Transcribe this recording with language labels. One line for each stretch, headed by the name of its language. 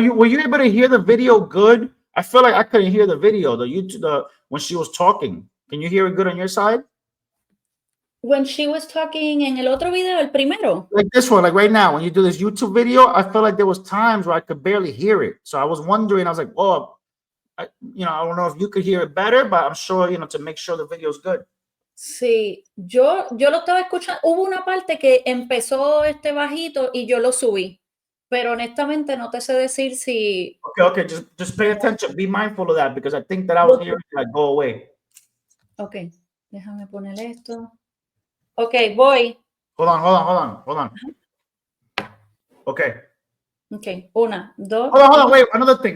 English: Were you able to hear the video good? I feel like I couldn't hear the video, when she was talking. Can you hear it good on your side? When she was talking
Spanish: en el otro video, el primero.
English: Like this one, like right now, when you do this YouTube video, I felt like there was times where I could barely hear it. So I was wondering, I was like, oh, I don't know if you could hear it better, but I'm sure, to make sure the video is good.
Spanish: Sí, yo lo estaba escuchando. Hubo una parte que empezó bajito y yo lo subí, pero honestamente no te sé decir si.
English: Okay, just pay attention. Be mindful of that because I think that I was hearing like go away.
Spanish: Ok, déjame poner esto. Ok, voy.
English: Hold on. Okay.
Spanish: Ok, una, dos.
English: Hold on, wait. Another thing.